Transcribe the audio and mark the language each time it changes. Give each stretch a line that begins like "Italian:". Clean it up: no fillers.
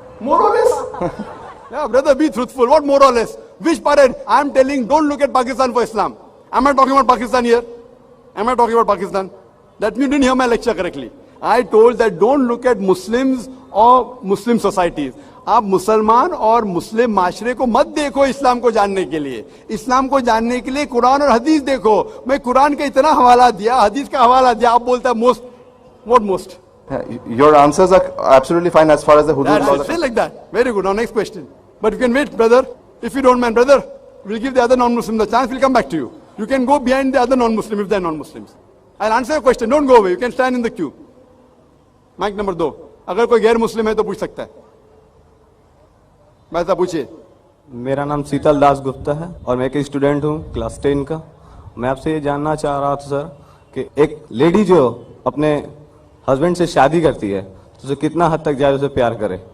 English: More or less? Yeah, brother, be truthful. What more or less? Which parent? I am telling, don't look at Pakistan for Islam. Am I talking about Pakistan here? Am I talking about Pakistan? That means you didn't hear my lecture correctly. I told that don't look at Muslims or Muslim societies.
Hindi: आप मुसलमान और मुस्लिम माशरे को मत देखो इस्लाम को जानने के लिए. इस्लाम को जानने के लिए कुरान और हदीस देखो. मैं कुरान का इतना हवाला दिया, हदीस का हवाला दिया, आप बोलता है most.
English: What most? Your answers are absolutely fine as far as the hudud laws are That's it, like that. Very good. Now next question. But you can wait, brother. If you don't mind, brother, we'll give the other non-Muslim the chance. We'll come back to you. You can go behind the other non-Muslim if they're non-Muslims. I'll answer your question. Don't go away. You can stand in the queue. Mic number 2.
Hindi: अगर कोई गैर मुस्लिम है तो पूछ सकता है. भाई साहब पूछिए. मेरा नाम शीतल दास गुप्ता है और मैं एक स्टूडेंट हूँ क्लास 10 का. मैं आपसे ये जानना चाह रहा था सर कि एक लेडी जो अपने हस्बैंड से शादी करती है तो उसे कितना हद तक जाए उसे प्यार करे.